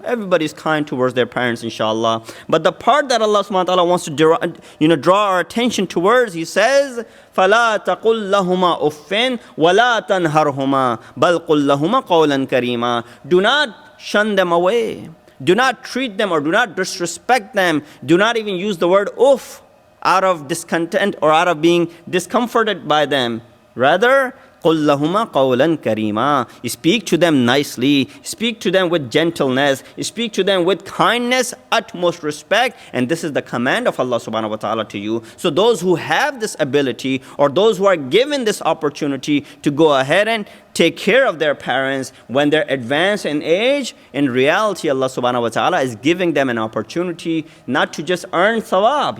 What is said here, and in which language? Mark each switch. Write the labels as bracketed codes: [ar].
[en] Everybody's kind towards their parents, inshallah. But the part that Allah subhanahu wa ta'ala wants to draw our attention towards, He says, [ar] فَلَا تَقُلْ لَهُمَا أُفٍّ وَلَا تَنْهَرْهُمَا بَلْ قُلْ لَهُمَا قَوْلًا كَرِيمًا. [en] Do not shun them away. Do not treat them or do not disrespect them. Do not even use the word uff out of discontent or out of being discomforted by them. [ar] Rather, قُلْ لَهُمَا قَوْلًا كَرِيمًا. [en] You speak to them nicely. Speak to them with gentleness. You speak to them with kindness, utmost respect. And this is the command of Allah subhanahu wa ta'ala to you. So those who have this ability or those who are given this opportunity to go ahead and take care of their parents when they're advanced in age, in reality Allah subhanahu wa ta'ala is giving them an opportunity not to just earn thawab.